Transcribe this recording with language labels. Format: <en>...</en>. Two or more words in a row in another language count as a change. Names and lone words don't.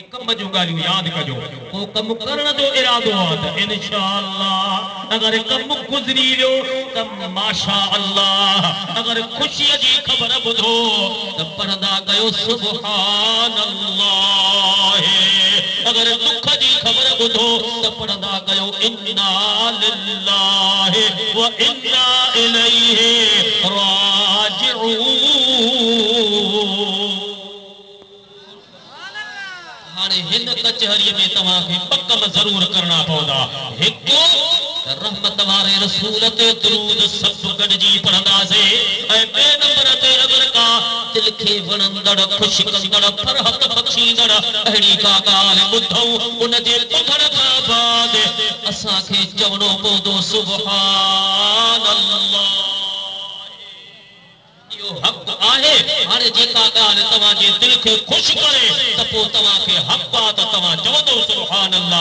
<sd>कम जो गालियूं याद कजो को कम करण जो इरादो आहे त</sd> <ar>إن شاء الله</ar> <sd>अगर कम गुज़री वियो त</sd> <ar>ما شاء الله</ar> <sd>अगर खुशी जी खबर ॿुधो त पढ़ंदा कयो</sd> <ar>سبحان الله</ar> <sd>अगर दुख जी खबर ॿुधो त पढ़ंदा कयो</sd> <ar>إنا لله وإنا إليه راجعون</ar> <sd>हिन कचहरी में तव्हांखे ॿ कम ज़रूर करना पवंदा हिकु रहमत वारे रसूल ते दुरूद सब गॾिजी पढ़ंदासीं ऐं ॿिए नंबर ते अगर का दिल खे वणंदड़ ख़ुशि कंदड़ फरहत बख़्शींदड़ अहिड़ी का ॻाल्हि ॿुधऊं उन जे ॿुधण खां बाद असांखे चवणो पवंदो</sd> <ar>سبحان الله</ar> <sd>इहो हक़ आहे हाणे जेका ॻाल्हि तव्हांजे दिल खे ख़ुशि करे त पोइ तव्हांखे हक़ आहे त तव्हां चवंदो</sd> <ar>سبحان الله.</ar>